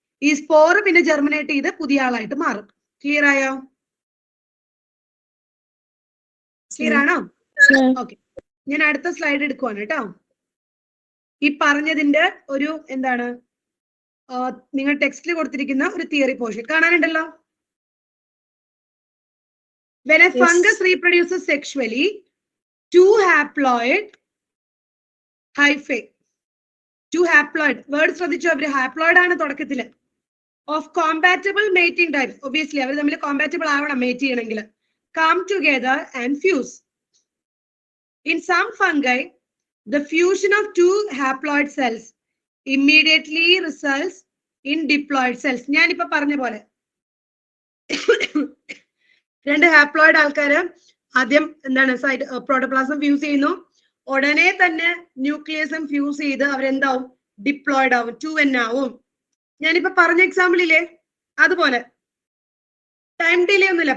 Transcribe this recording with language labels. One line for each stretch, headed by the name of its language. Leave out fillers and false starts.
Malayalam: ഈ സ്പോർ പിന്നെ ജെർമിനേറ്റ് ചെയ്ത് പുതിയ ആളായിട്ട് മാറും. ക്ലിയർ ആയോ? ക്ലിയർ ആണോ? ഓക്കെ, ഞാൻ അടുത്ത സ്ലൈഡ് എടുക്കുവാണ് കേട്ടോ. ഈ പറഞ്ഞതിന്റെ ഒരു എന്താണ് നിങ്ങൾ ടെക്സ്റ്റിൽ കൊടുത്തിരിക്കുന്ന ഒരു theory portion കാണാനുണ്ടല്ലോ.
English: When a fungus reproduces sexually, 2 haploid hyphae, 2 haploid word ശ്രദ്ധിച്ചോ? അവര് haploid ആണ് തുടക്കത്തില്. Of compatible mating types, obviously
Malayalam: അവർ തമ്മിൽ കോമ്പാറ്റബിൾ ആവണം മേറ്റ് ചെയ്യണമെങ്കിൽ.
English: come together and fuse. In some fungi, The fusion of two haploid cells immediately results in diploid cells.
Malayalam: ഞാനിപ്പോ പറഞ്ഞ പോലെ രണ്ട് ഹാപ്ലോയിഡ് ആൾക്കാര് ആദ്യം എന്താണ് പ്രോട്ടോപ്ലാസം ഫ്യൂസ് ചെയ്യുന്നു, ഉടനെ തന്നെ ന്യൂക്ലിയസും ഫ്യൂസ് ചെയ്ത് അവരെന്താവും, ഡിപ്ലോയിഡ് ആവും, 2n ആവും. ഞാനിപ്പോ പറഞ്ഞ എക്സാമ്പിളില്ലേ അതുപോലെ ടൈം ഡിലേ ഒന്നുമില്ല.